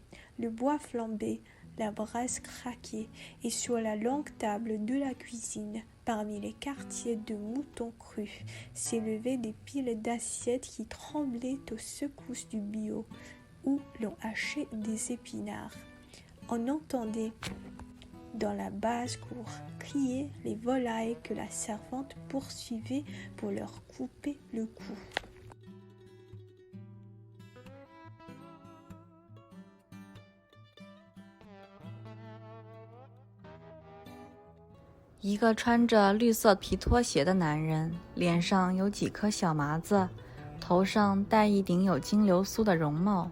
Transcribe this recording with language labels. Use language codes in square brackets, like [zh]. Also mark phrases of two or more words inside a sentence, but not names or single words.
[fr] Le bois flambait, la braise craquait, et sur la longue table de la cuisine, parmi les quartiers de moutons crus, s'élevaient des piles d'assiettes qui tremblaient aux secousses du billot, où l'on hachait des épinards. On entendait dans la basse-cour crier les volailles que la servante poursuivait pour leur couper le cou. [zh] 一个穿着绿色皮拖鞋的男人，脸上有几颗小麻子，头上戴一顶有金流苏的绒帽。